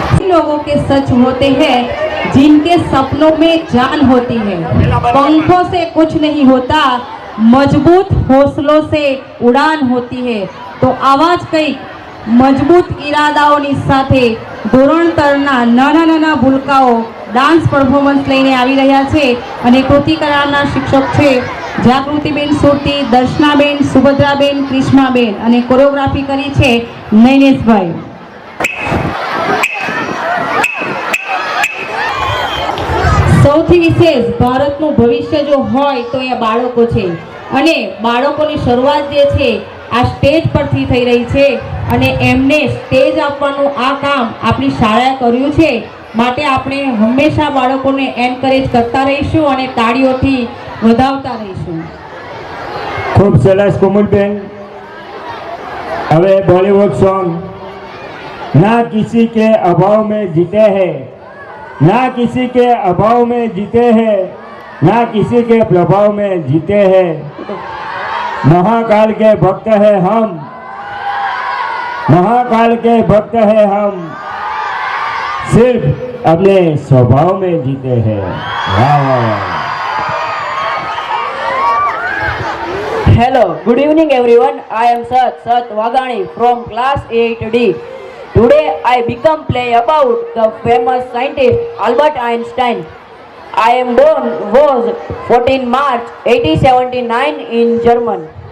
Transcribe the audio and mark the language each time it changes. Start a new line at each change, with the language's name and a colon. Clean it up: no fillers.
Hindi: लोगों के सच होते हैं जिनके सपनों में जान होती है. पंखों से कुछ नहीं होता, मजबूत हौसलों से उड़ान होती है. तो आवाज कई
Gujarati: મજબૂત ઈરાદાઓની સાથે ધોરણ 3 ના નાના નાના ભૂલકાઓ ડાન્સ પરફોર્મન્સ લઈને આવી રહ્યા છે અને કૃતિ કરાવનાર શિક્ષક છે જાગૃતિબેન સુરતી, દર્શનાબેન, સુભદ્રાબેન, ક્રિષ્માબેન અને કોરિયોગ્રાફી કરી છે નૈનેશભાઈ. સૌથી વિશેષ ભારતનું ભવિષ્ય જો હોય તો એ બાળકો છે અને બાળકોની શરૂઆત જે છે આ સ્ટેજ પરથી થઈ રહી છે અને એમને સ્ટેજ આપવાનું આ કામ આપણી શાળાએ કર્યું છે. માટે આપણે હંમેશા બાળકોને એન્કરેજ કરતા રહીશું અને તાળીઓથી વધાવતા રહીશું. ખૂબ સરસ કોમલબેન. હવે
Hindi: बॉलीवुड सॉन्ग ना किसी के अभाव में जीते हैं, ना किसी के अभाव में जीते हैं, ना किसी के प्रभाव में जीते हैं. महाकाल के भक्त है हम, महाकाल के भक्त है हम, सिर्फ अपने स्वभाव में जीते हैं. वाह वाह.
English: Hello, good evening everyone. I am Sat Wagani from class 8D. Today I become play about the famous scientist Albert Einstein. I am born was 14 March 1879 in Germany.